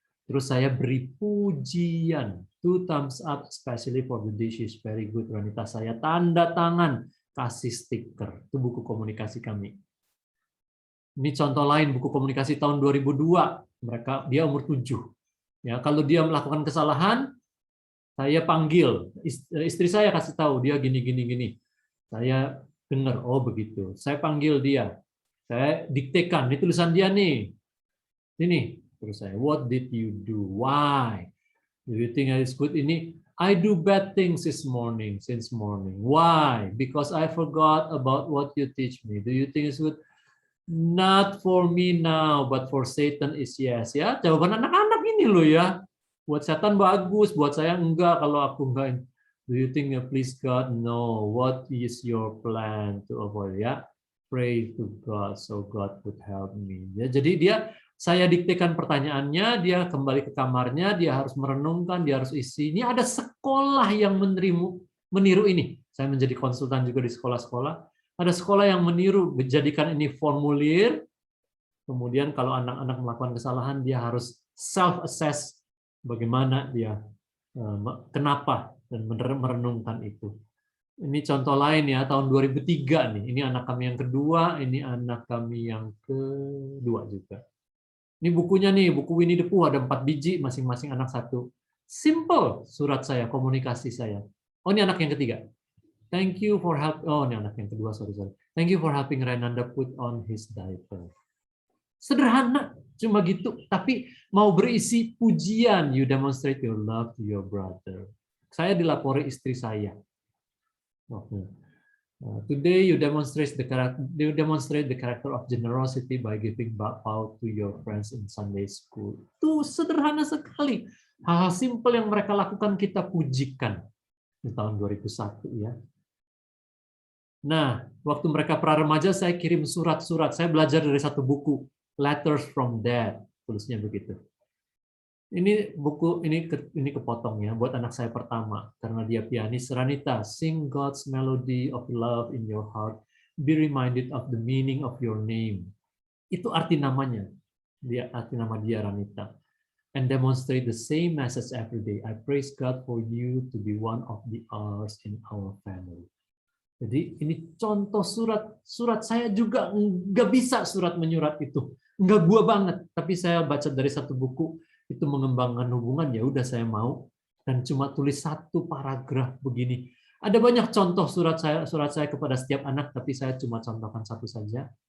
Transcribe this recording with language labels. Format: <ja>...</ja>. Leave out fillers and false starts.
<id>Terus saya beri pujian,</id> <en>2 thumbs up, especially for the dishes, very good Ranita.</en> <id>Saya tanda tangan, kasih stiker. Itu buku komunikasi kami. Ini contoh lain buku komunikasi tahun 2002. Dia umur 7. Ya, kalau dia melakukan kesalahan, saya panggil istri saya kasih tahu dia gini gini gini. Saya dengar, oh begitu. Saya panggil dia. Saya diktekan, ini tulisan dia nih. Ini terus saya,</id> <en>what did you do? Why? Do you think it's good? Ini I do bad things since morning. Why? Because I forgot about what you teach me. Do you think it's good? Not for me now, but for Satan is yes.</en> <id>Ya, jawaban anak-anak ini loh ya. Buat setan bagus, buat saya enggak. Kalau aku enggak,</id> <en>do you think please God? No. What is your plan to avoid? Ya, pray to God so God would help me.</en> <id>Ya, jadi saya diktekan pertanyaannya, dia kembali ke kamarnya, dia harus merenungkan, dia harus isi. Ini ada sekolah yang meniru ini. Saya menjadi konsultan juga di sekolah-sekolah. Ada sekolah yang meniru, menjadikan ini formulir, kemudian kalau anak-anak melakukan kesalahan, dia harus self-assess bagaimana dia, kenapa, dan merenungkan itu. Ini contoh lain ya, tahun 2003 nih. Ini anak kami yang kedua, ini anak kami yang kedua juga. Ini bukunya nih, buku Winnie the Pooh, ada 4 biji, masing-masing anak satu. Simple surat saya, komunikasi saya. Oh, ini anak yang ketiga.</id> <en>Thank you for help.</en> <id>Oh, ini anak yang kedua, sorry.</id> <en>Thank you for helping Renanda put on his diaper.</en> <id>Sederhana, cuma gitu. Tapi mau berisi pujian.</id> <en>You demonstrate your love to your brother.</en> <id>Saya dilapori istri saya.</id> <en>Today you demonstrate the character of generosity by giving bakpao to your friends in Sunday school.</en> <id>Itu sederhana sekali. Hal-hal simpel yang mereka lakukan kita pujikan di tahun 2001 ya. Nah, waktu mereka pra-remaja saya kirim surat-surat. Saya belajar dari satu buku, Letters from Dad, tulisnya begitu. Ini buku ini kepotong ya buat anak saya pertama karena dia pianis.</id> <en>Ranita, sing God's melody of love in your heart. Be reminded of the meaning of your name.</en> <id>Itu arti namanya. Arti nama dia</id> <en>Ranita. And demonstrate the same message every day. I praise God for you to be one of the ours in our family.</en> <id>Jadi ini contoh surat saya juga nggak bisa surat menyurat itu, nggak gua banget. Tapi saya baca dari satu buku itu mengembangkan hubungan, ya udah saya mau dan cuma tulis satu paragraf begini. Ada banyak contoh surat saya kepada setiap anak, tapi saya cuma contohkan satu saja.</id>